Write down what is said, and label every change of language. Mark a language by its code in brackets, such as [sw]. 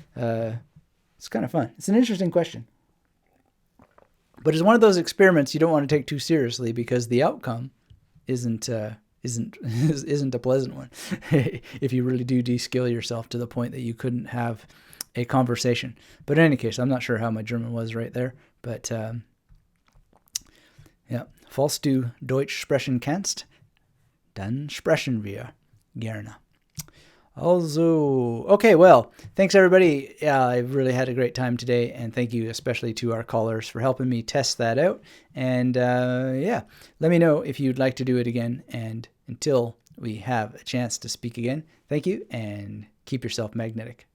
[en] It's kind of fun. It's an interesting question. But it's one of those experiments you don't want to take too seriously, because the outcome isn't a pleasant one. If you really do de-skill yourself to the point that you couldn't have a conversation. But in any case, I'm not sure how my German was right there. [de] But ja, falls du Deutsch sprechen kannst, dann sprechen wir gerne. [en] Also, okay, well, thanks everybody. I've really had a great time today, and thank you especially to our callers for helping me test that out. And yeah, let me know if you'd like to do it again. And until we have a chance to speak again, thank you, and keep yourself magnetic.